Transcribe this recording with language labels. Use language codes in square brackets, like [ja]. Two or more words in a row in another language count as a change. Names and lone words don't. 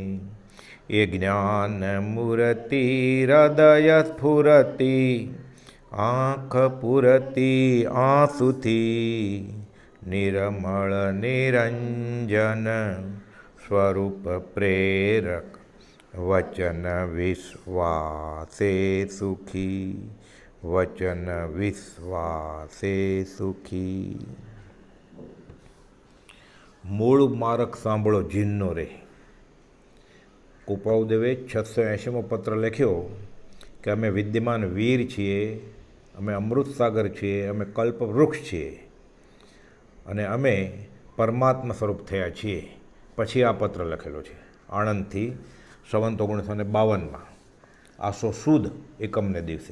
[gu] યે જ્ઞાન મૂર્તિ હૃદય સ્ફુરતિ આંખ પુરતી આંસુથી નિર્મળ નિરંજન સ્વરૂપ પ્રેરક વચન વિશ્વાસે સુખી વચન વિશ્વાસે સુખી। મૂળ માર્ગ સાંભળો જીનનો રે। કુપાઉદેવે 680મો પત્ર લખ્યો કે અમે વિદ્યમાન વીર છીએ, અમે અમૃતસાગર છીએ, અમે કલ્પવૃક્ષ છીએ અને અમે પરમાત્મા સ્વરૂપ થયા છીએ. પછી આ પત્ર લખેલો છે આણંદથી સંવત 1952 આસો સુદ એકમને દિવસે.